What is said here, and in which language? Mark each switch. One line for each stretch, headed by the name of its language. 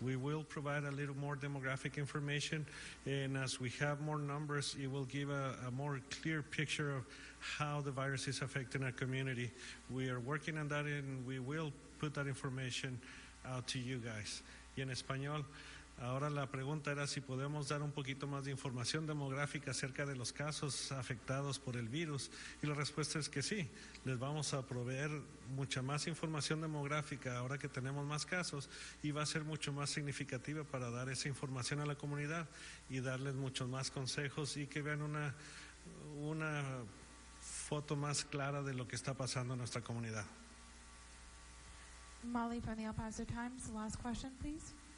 English: We will provide a little more demographic information, and as we have more numbers, it will give a more clear picture of how the virus is affecting our community. We are working on that, and we will put that information out to you guys.
Spanish: Y en español, Ahora la pregunta era si podemos dar un poquito más de información demográfica acerca de los casos afectados por el virus, y la respuesta es que sí, les vamos a proveer mucha más información demográfica ahora que tenemos más casos, y va a ser mucho más significativa para dar esa información a la comunidad y darles muchos más consejos y que vean una foto más clara de lo que está pasando en nuestra comunidad.
English: Molly from the El Paso Times, last question, please.